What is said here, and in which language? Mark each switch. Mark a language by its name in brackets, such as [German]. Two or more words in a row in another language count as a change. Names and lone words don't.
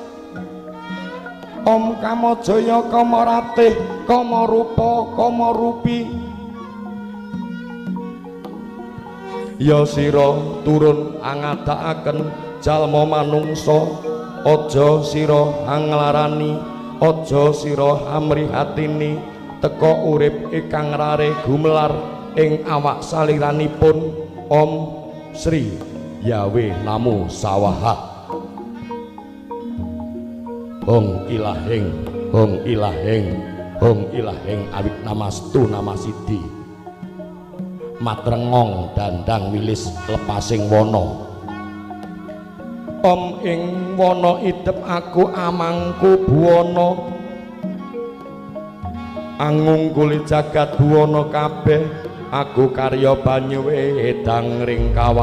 [Javanese] Om Kamajaya Kamaratih Kamarupa Kamarupi ya sira turun angadakaken jalma manungsa aja sira anglarani aja sira amrihatini teka urip ingkang rare gumelar ing awak saliranipun Om Sri Yawe Namo Sawaha hong ilaheng hong ilaheng hong ilaheng awit namastu namasidi matrengong dandang wilis lepasing wana Om ing wana idep aku amangku buwana angungkuli jagat buwana kabeh aku karya banyu wedang ring kawah